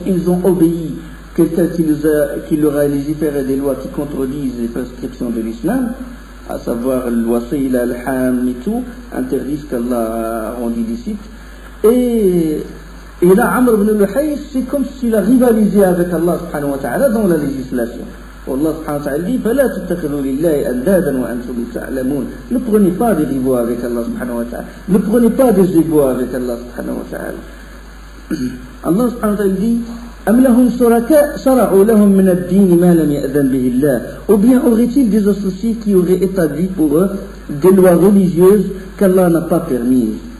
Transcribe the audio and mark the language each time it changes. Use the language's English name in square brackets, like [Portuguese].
[French] Ils ont obéi quelqu'un qui leur a légiféré des lois qui contredisent les prescriptions de l'islam, à savoir le wasila, le ham et tout, interdisent qu'Allah a rendu licite. Et là, Amr ibn Luhay, c'est comme s'il a rivalisé avec Allah subhanahu wa ta'ala dans la législation. [Arabic] Allah subhanahu wa ta'ala dit فَلَا تَتَّخِذُوا لِلَّهِ أَنْدَادًا وَأَنْتُمْ تَعْلَمُونَ. [French] Ne prenez pas des rivaux avec Allah subhanahu wa ta'ala. Ne prenez pas des égaux avec Allah subhanahu wa ta'ala. [Arabic] Allah subhanahu wa ta'ala dit أَمْ لَهُمْ شُرَكَاءُ شَرَعُوا لَهُم مِّنَ الدِّينِ مَا لَمْ يَأْذَنْ بِهِ اللَّهُ. [French] Ou bien aurait-il des associés qui auraient établi pour eux des lois religieuses qu'Allah n'a pas permises?